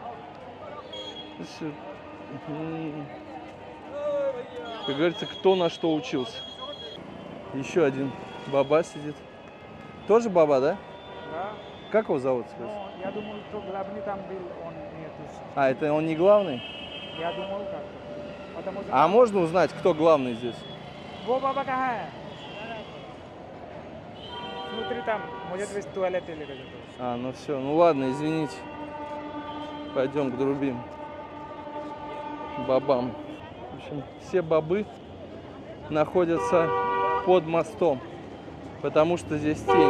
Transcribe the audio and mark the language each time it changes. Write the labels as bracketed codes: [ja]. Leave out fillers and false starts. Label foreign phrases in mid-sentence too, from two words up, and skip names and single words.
[ru] Как говорится, кто на что учился. Еще один баба сидит. Тоже баба, да? Да. Как его зовут? Я думал, что главный там был, он нет. А, это он не главный? Я думал как. Потому что... А можно узнать, кто главный здесь? [hi] वो बाबा कहाँ है? [ru] Внутри там, может быть, в туалете или где-то. А, ну все, ну ладно, извините. Пойдем к другим бабам. В общем, все бабы находятся под мостом, потому что здесь тень.